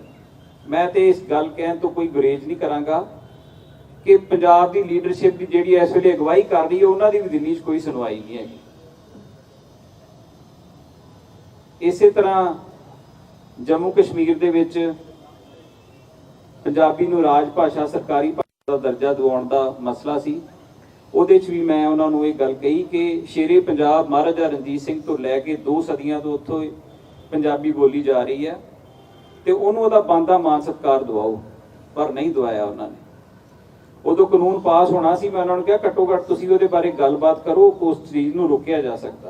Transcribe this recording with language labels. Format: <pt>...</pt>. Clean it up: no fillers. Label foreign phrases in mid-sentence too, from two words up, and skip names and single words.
<pa>ਮੈਂ ਤਾਂ ਇਸ ਗੱਲ ਕਹਿਣ ਤੋਂ ਕੋਈ ਗੁਰੇਜ਼ ਨਹੀਂ ਕਰਾਂਗਾ ਕਿ ਪੰਜਾਬ ਕੀ ਲੀਡਰਸ਼ਿਪ ਕੀ ਜਿਹੜੀ ਇਸ ਵੇਲੇ ਅਗਵਾਈ ਕਰ ਰਹੀ ਹੈ,</pa> <hi>उन्हों की भी दिल्ली कोई सुनवाई नहीं है।</hi> <pa>ਇਸੇ ਤਰ੍ਹਾਂ ਜੰਮੂ ਕਸ਼ਮੀਰ ਦੇ ਵਿਚ ਪੰਜਾਬੀ ਨੂੰ ਰਾਜਭਾਸ਼ਾ ਸਰਕਾਰੀ ਭਾਸ਼ਾ ਕਾ ਦਰਜਾ ਦਿਵਾਉਣ ਦਾ ਮਸਲਾ ਸੀ। ਉਹਦੇ 'ਚ ਭੀ ਮੈਂ ਉਨ੍ਹਾਂਨੇ ਯੇ ਗੱਲ ਕਹੀ ਕਿ ਸ਼ੇਰੇ ਪੰਜਾਬ ਮਹਾਰਾਜਾ ਰਣਜੀਤ ਸਿੰਘ ਤੋਂ ਲੈਕੇ 2 ਸਦੀਆਂ ਤੋਂ ਉੱਥੋਂ ਪੰਜਾਬੀ ਬੋਲੀ ਜਾ ਰਹੀ ਹੈ, ਤਾਂ ਉਨ੍ਹਾਂਨੇ ਬਣਦਾ ਮਾਨ ਸਤਿਕਾਰ ਦਵਾਓ, ਪਰ ਨਹੀਂ ਦਵਾਇਆ ਉਨ੍ਹਾਂਨੇ। ਉਦੋਂ ਕਾਨੂੰਨ ਪਾਸ ਹੋਣਾ ਸੀ, ਮੈਂ ਉਨ੍ਹਾਂਨੇ ਕਿਹਾ ਘੱਟੋ ਘੱਟ ਤੁਸੀਂ ਉਹਦੇ ਬਾਰੇ ਗੱਲਬਾਤ ਕਰੋ, ਉਸ ਚੀਜ਼ ਨੂੰ ਰੋਕਿਆ ਜਾ ਸਕਦਾ।</pa>